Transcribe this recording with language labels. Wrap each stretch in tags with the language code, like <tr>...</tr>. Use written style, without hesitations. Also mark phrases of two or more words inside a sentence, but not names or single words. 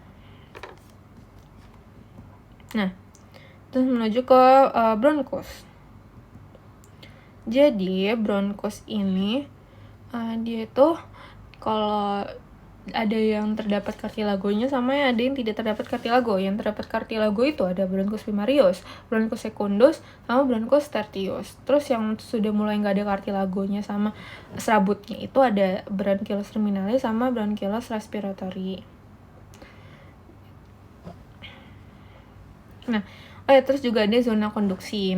<id>Nah, terus menuju ke bronchus. Jadi bronchus ini dia itu kalau ada yang terdapat cartilagonya sama ada yang tidak terdapat cartilago. Yang terdapat cartilago itu ada</id> <la>bronchus primarius, bronchus secundus,</la> <id>sama</id> <la>bronchus tertius.</la> <id>Terus yang sudah mulai nggak ada cartilagonya sama serabutnya itu ada</id> <la>bronchioles terminalis</la> <id>sama</id> <la>bronchioles respiratory.</la> <id>Nah, terus juga ada zona konduksi.</id>